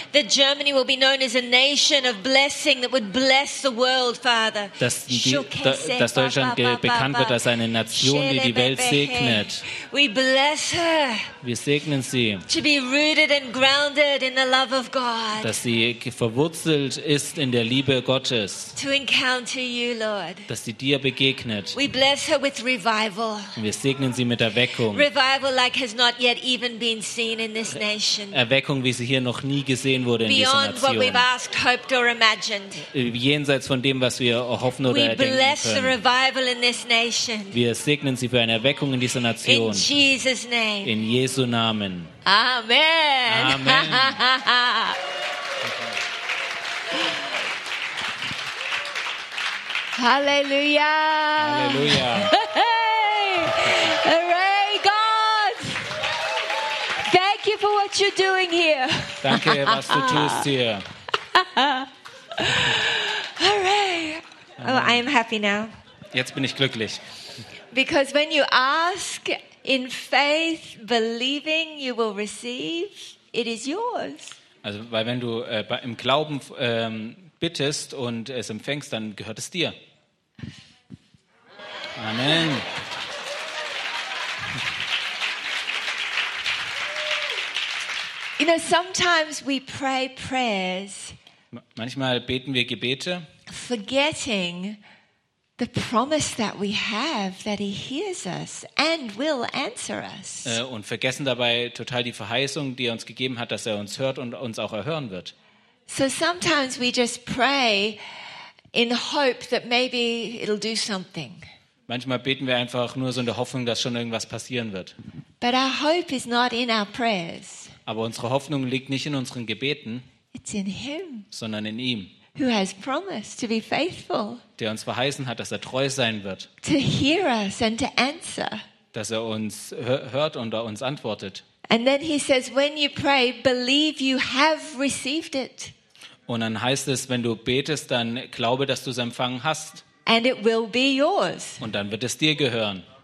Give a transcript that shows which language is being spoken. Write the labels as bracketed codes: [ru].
[en] That Germany will be known as a nation of blessing that would bless the world, Father. [de] Dass Deutschland bekannt wird als eine Nation, die die Welt segnet. [en] We bless her. [de] Wir segnen sie. [en] To be rooted and grounded in the love of God. [de] Dass sie verwurzelt ist in der Liebe Gottes. [en] To encounter you, Lord. [de] Dass sie dir begegnet. [en] We bless her with revival. [de] Wir segnen sie mit Erweckung. [en] Revival like has not yet even been seen in this nation. [de] Erweckung, wie sie hier noch nie gesehen wurde in dieser Nation. [en] Beyond what we've asked, hoped or imagined. [de] Jenseits von dem, was wir hoffen oder erdenken können. [en] We bless the revival in this nation. [de] Wir segnen sie für eine Erweckung in dieser Nation. [en] In Jesus' name. [de] In Jesu Namen. [en] Amen. [de] Amen. [en] Halleluja! [de] Halleluja! [en] Hey! Hooray, God! Thank you for what you're doing here. [de] Danke, was du tust hier. [en] Hooray! Oh, I am happy now. [de] Jetzt bin ich glücklich. [en] Because when you ask in faith, believing, you will receive. It is yours. [de] Also, weil wenn du im Glauben bittest und es empfängst, dann gehört es dir. [en] Amen. You know, sometimes we pray prayers. [de] Manchmal beten wir Gebete. [en] Forgetting the promise that we have that he hears us and will answer us. [de] Und vergessen dabei total die Verheißung, die er uns gegeben hat, dass er uns hört und uns auch erhören wird. [en] So sometimes we just pray in hope that maybe it'll do something. [de] Manchmal beten wir einfach nur so in der Hoffnung, dass schon irgendwas passieren wird. [en] But our hope is not in our prayers. [de] Aber unsere Hoffnung liegt nicht in unseren Gebeten, [en] it's in him, [de] sondern in ihm, [en] who has promised to be faithful, [de] der uns verheißen hat, dass er treu sein wird, [en] to hear us and to answer, [de] dass er uns hört und er uns antwortet. [en] And then he says, when you pray, believe you have received it. [de] Und dann heißt es, wenn du betest, dann glaube, dass du es empfangen hast. [en] And it will be yours. [de] Und dann wird es dir gehören.